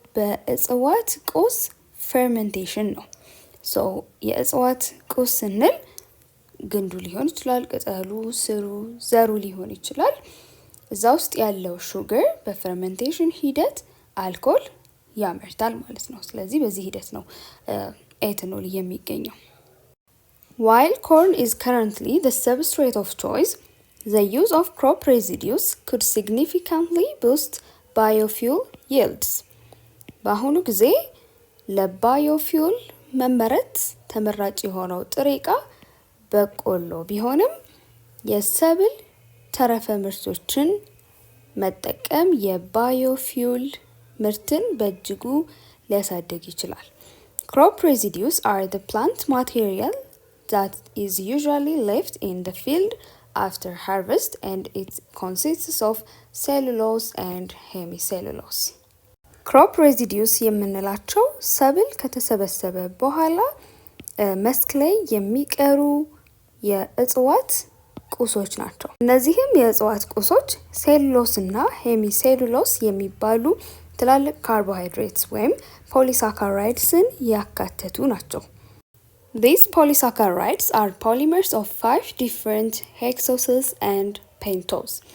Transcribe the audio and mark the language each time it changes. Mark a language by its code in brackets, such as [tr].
[am] በእጽዋት ቁስ ፈርመንቴሽን ነው። የእጽዋት ቁስ ስንል ግንዱ ሊሆን ይችላል፣ ቅጠሉ፣ ስሩ፣ ዘሩ ሊሆን ይችላል። እዛ ውስጥ ያለው ሹገር በፈርመንቴሽን ሂደት አልኮል ያመርታል ማለት ነው። ስለዚህ በዚህ ሂደት ነው ኤታኖል የሚገኘው። [en] While corn is currently the substrate of choice, the use of crop residues could significantly boost biofuel yields. [am] በአሁኑ ጊዜ ለባዮፊውል መመረት ተመራጭ የሆነው ጥሬ ዕቃ በቆሎ ቢሆንም የሰብል ተረፈ ምርቶችን መጠቀም የባዮፊውል ምርትን በእጅጉ ሊያሳድግ ይችላል። [en] Crop residues are the plant material that is usually left in the field after harvest, and it consists of cellulose and hemicellulose. [am] Crop residues የምንላቸው ሰብል ከተሰበሰበ በኋላ መስክ ላይ የሚቀሩ የእጽዋት ቁሶች ናቸው። እነዚህም የእጽዋት ቁሶች ሴሉሎስ እና ሄሚሴሉሎስ የሚባሉ ትላልቅ ካርቦሃይድሬትስ ወይም ፖሊሳካራይድስን ያካተቱ ናቸው። [en] These polysaccharides are polymers of 5 different hexoses and pentose.